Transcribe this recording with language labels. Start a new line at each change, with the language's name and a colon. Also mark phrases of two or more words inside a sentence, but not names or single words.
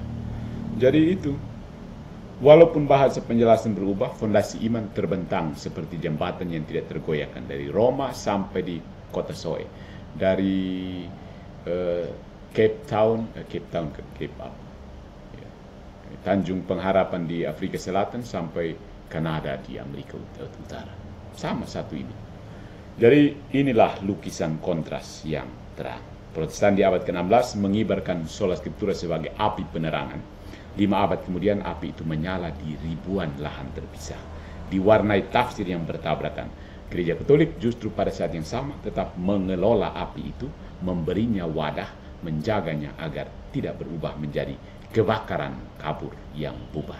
Indonesian: Jadi itu, walaupun bahasa penjelasan berubah, fondasi iman terbentang seperti jembatan yang tidak tergoyahkan dari Roma sampai di kota Soe, dari Cape Town ke Cape Up, ya. Tanjung Pengharapan di Afrika Selatan sampai Kanada di Amerika Utara. Sama satu ini. Jadi inilah lukisan kontras yang terang. Protestan di abad ke-16 mengibarkan sola scriptura sebagai api penerangan. 5 abad kemudian api itu menyala di ribuan lahan terpisah, diwarnai tafsir yang bertabrakan. Gereja Katolik justru pada saat yang sama tetap mengelola api itu, memberinya wadah, menjaganya agar tidak berubah menjadi kebakaran kabur yang bubar.